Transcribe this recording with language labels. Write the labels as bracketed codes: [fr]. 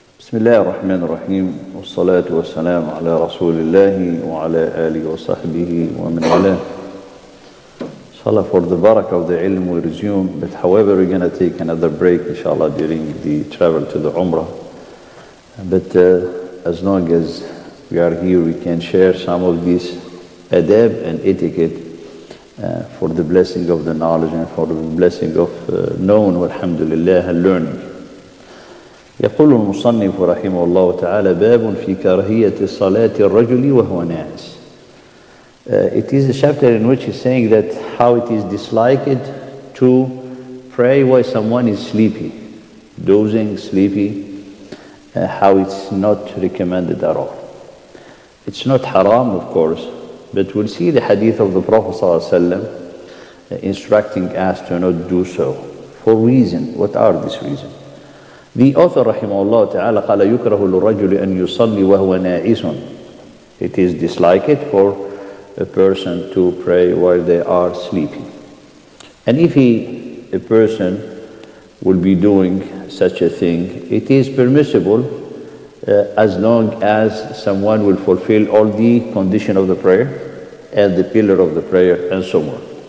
[ar] بسم الله الرحمن الرحيم والصلاة والسلام على رسول الله وعلى آله وصحبه ومن والاه. [en] Inshallah, for the barakah of the ilm we resume, but however we're going to take another break inshallah during the travel to the Umrah. But as long as we are here we can share some of these adab and etiquette for the blessing of the knowledge and for the blessing of knowing walhamdulillah and learning. [ar] يقول المصنف رحمه الله تعالى باب في كراهية صلاة الرجل وهو ناعس. [en] It is a chapter in which he's saying that how it is disliked to pray while someone is sleepy, dozing, sleepy, how it's not recommended at all. It's not haram, of course, but we'll see the hadith of the Prophet ﷺ instructing us to not do so. For reason, what are these reasons? The author [ar] rahimahullah ta'ala قال يكره للرجل أن يصلي وهو ناعس. [en] It is disliked for a person to pray while they are sleeping. And if a person will be doing such a thing, it is permissible as long as someone will fulfill all the condition of the prayer and the pillar of the prayer and so on.